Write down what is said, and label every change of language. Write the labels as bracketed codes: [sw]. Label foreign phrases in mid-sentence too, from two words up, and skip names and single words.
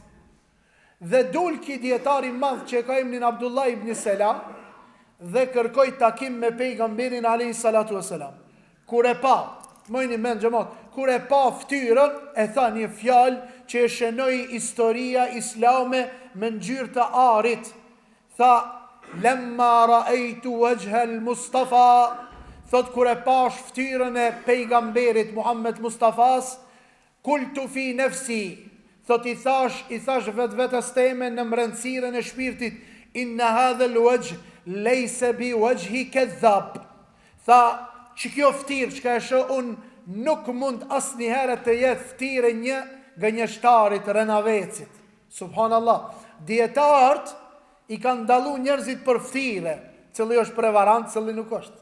[sq] Dhe dul ki dietari madh që ka emnin Abdullah ibn Selam dhe kërkoj takim me pejgamberin a.s. Kur e pa, mojni men xhamat, kur e pa ftyrën, e tha një fjalë që e shënoi historia islame me ngjyrë të arit. Tha: [ar] "لما رأيت وجه المصطفى", [sq] thot kur e pash ftyrën e pejgamberit Muhammed Mustafas, [ar] "قلت في نفسي", [sq] thot i thash vetes teme në mbrëmësiren e shpirtit, [ar] "إن هذا الوجه ليس بوجه كذاب". [sq] Tha, që kjo ftyrë që ka e shoh unë nuk mund asnjëherë të jetë ftyrë një gënjeshtarit Renavecit. Subhanallah. Dietart i kanë dallu njerëzit për ftyrë, cili është prevarant, cili nuk është.